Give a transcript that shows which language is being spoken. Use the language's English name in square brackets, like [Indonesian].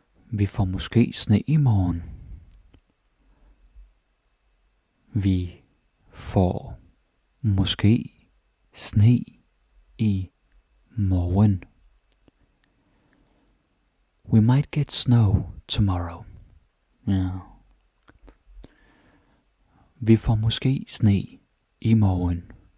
[Danish] Vi får måske sne i morgen. Vi får måske sne i morgen. [English] We might get snow tomorrow. [Danish] Ja. Vi får måske sne i morgen.